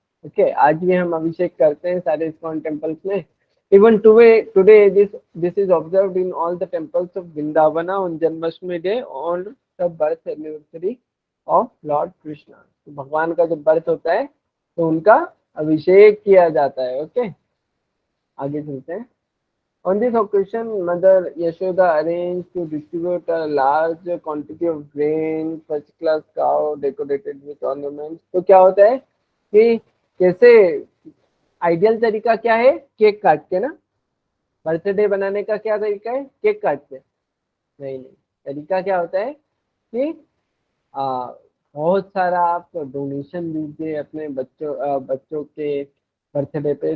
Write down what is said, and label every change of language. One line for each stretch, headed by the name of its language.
Hindi: Okay, आज भी हम अभिषेक करते हैं सारे इस्कॉन टेम्पल्स में.
English: Even today this is observed in all the temples of Vrindavana on Janmashtami day on the birth anniversary of Lord Krishna.
Hindi: तो भगवान का जब बर्थ होता है तो उनका अभिषेक किया जाता है. ओके, आगे चलते हैं.
English: On this occasion, Mother Yashoda arranged to distribute a large quantity of grain, first-class cow decorated with ornaments.
Hindi: तो क्या होता है कि कैसे आइडियल तरीका क्या है? केक काट के ना. बर्थडे बनाने का क्या तरीका है? केक काट के? नहीं, तरीका क्या होता है कि बहुत सारा आप डोनेशन दीजिए अपने बच्चों के बर्थडे पे.